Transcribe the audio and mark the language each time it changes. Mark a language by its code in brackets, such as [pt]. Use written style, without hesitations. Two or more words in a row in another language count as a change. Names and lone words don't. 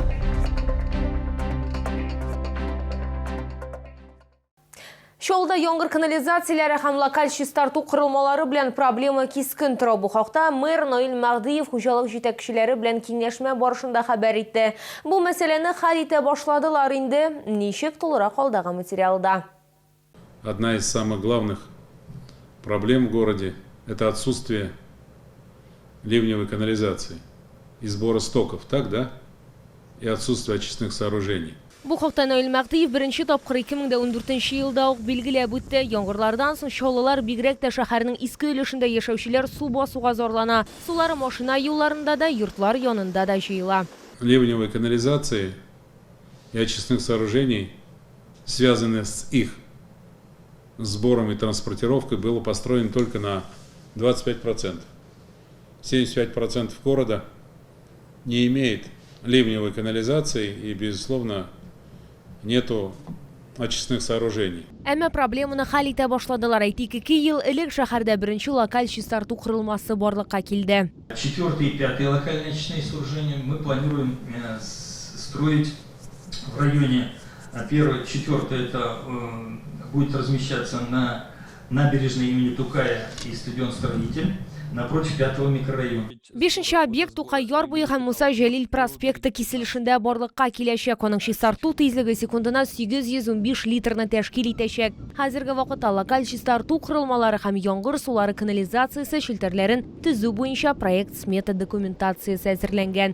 [tt] Чолда яңгыр канализацияләре һәм локаль чистарту курылмалары белән проблема кискен тора. Бу хакта мэр Наил Мәгъдиев хуҗалык җитәкчеләре белән киңәшмә барышында хәбәр итте. Бу мәсьәләне хәл итә башладылар инде. Ничек тулырак алдагы материалда. [ru] Одна из самых главных проблем в городе – это отсутствие ливневой канализации и сбора стоков, так, да? И отсутствие очистных сооружений. [tt] Бу хакта Наил Мәгъдиев беренче тапкыр 2014 елда ук билгеләп үтте. Яңгырлардан соң чаллылар бигрәк тә шәһәрнең иске өлешендә яшәүчеләр су басуга зарлана. Сулары машина юлларында да, йортлар янында да җыела. [ru] Ливневой канализации и очистных сооружений, связанных с их сбором и транспортировкой, было построено только на 25%. 75% города не имеет ливневой канализации и, безусловно, нету очистных сооружений. [tt] Әмма проблеманы хәл итә башладылар. Әйтик, 2 ел элек шәһәрдә беренче локаль чистарту курылмасы барлыкка килде. [ru] 4 и 5 локальные очистные сооружения мы планируем строить в районе. 1, 4 это будет размещаться на набережной имени Тукая и стадион «Строитель» напротив 5-го микрорайона. [tt] 5-нче объект Тукай яр буе һәм Муса Җәлил проспекты киселешендә барлыкка киләчәк. Аның чистарту тизлеге секундына 815 литрны тәшкил итәчәк. Хәзерге вакытта локаль чистарту курылмалары һәм яңгыр сулары канализациясе челтәрләрен төзү буенча проект смета документациясе әзерләнгән.